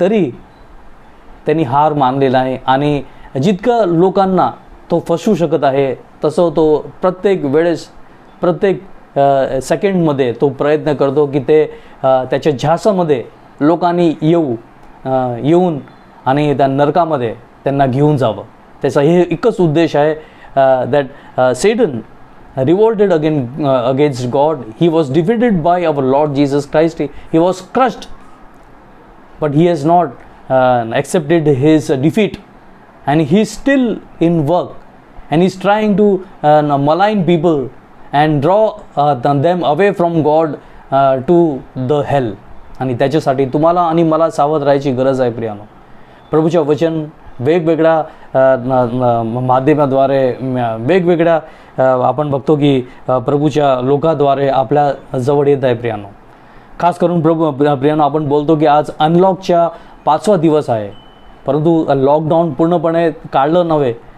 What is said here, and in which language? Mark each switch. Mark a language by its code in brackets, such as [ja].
[mr] तरी त्यांनी हार मानलेला आहे आणि जितकं लोकांना तो फसवू शकत आहे तसं तो प्रत्येक वेळेस प्रत्येक सेकंडमध्ये तो प्रयत्न करतो की ते त्याच्या झासामध्ये लोकांनी येऊन आणि त्या नरकामध्ये त्यांना घेऊन जावं. त्याचा हे एकच उद्देश आहे. [en] that Satan revolted against God. He was defeated by our Lord Jesus Christ. He was crushed, but he has not accepted his defeat, and he is still in work, and he is trying to malign people and draw them away from God to the hell. [mr] आणि त्याच्यासाठी तुम्हाला आणि मला सावध राहायची गरज आहे प्रियानो. प्रभूच्या वचन वेगवेगळ्या माध्यमाद्वारे वेगवेगळ्या आपण बघतो की प्रभूच्या लोकांद्वारे आपल्या जवळ येत आहे प्रियानो. खास करून प्रियानो आपण बोलतो की आज अनलॉकच्या 5वा दिवस आहे, परंतु लॉकडाऊन पूर्णपणे काढलं नव्हे